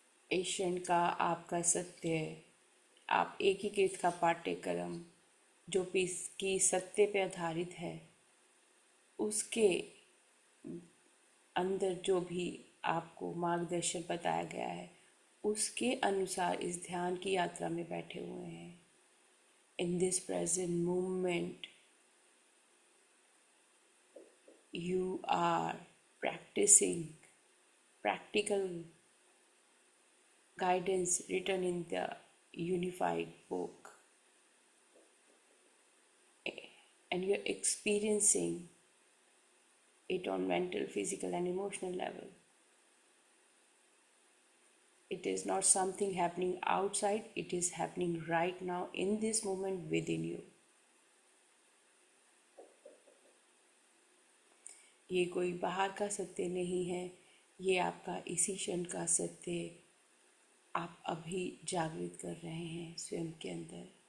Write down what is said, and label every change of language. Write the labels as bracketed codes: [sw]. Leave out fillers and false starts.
[hi] इस क्षण का आपका सत्य, आप एकीकृत का पाठ्यक्रम जो कि सत्य पे आधारित है, उसके अंदर जो भी आपको मार्गदर्शन बताया गया है उसके अनुसार इस ध्यान की यात्रा में बैठे हुए हैं। [en] In this present moment you are practicing practical guidance written in the unified book, and you're experiencing it on mental, physical, and emotional level. It is not something happening outside, it is happening right now in this moment within you. [hi] ये कोई बाहर का सत्य नहीं है, ये आपका इसी क्षण का सत्य आप अभी जागृत कर रहे हैं स्वयं के अंदर।